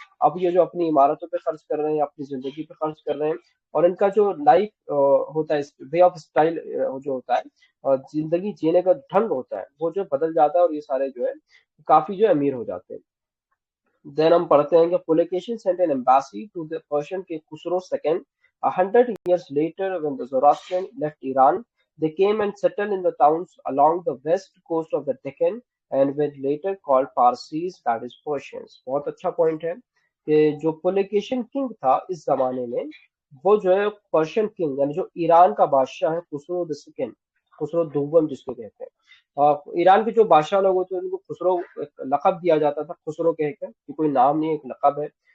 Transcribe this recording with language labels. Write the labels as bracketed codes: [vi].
[hi] अब ये जो अपनी इमारतों पे खर्च कर रहे हैं, अपनी जिंदगी पे खर्च कर रहे हैं, और इनका जो लाइफ होता है, वे ऑफ स्टाइल जो होता है और जिंदगी जीने का ढंग होता है, वो जो बदल जाता है और ये सारे जो है काफी जो अमीर हो जाते हैं। [en] then [hi] हम पढ़ते हैं कि [en] Pulakeshin sent an embassy to the Persian के Khusro second 100 years later when the Zoroastrian left Iran. They came and settled in the towns along the west coast of the Deccan and were later called Parsis, that is Persians. [hi] बहुत अच्छा point है कि जो पुलिकेशिन king था इस जमाने में, वो जो है पर्शियन किंग, यानी जो ईरान का बादशाह है, खुसरो द सेकंड, खुसरो दुव्वम जिसको कहते हैं। ईरान के जो बादशाह लोग होते हैं उनको खुसरो एक लक़ब दिया जाता था, खुसरो कहकर, कि कोई नाम नहीं, एक लक़ब है।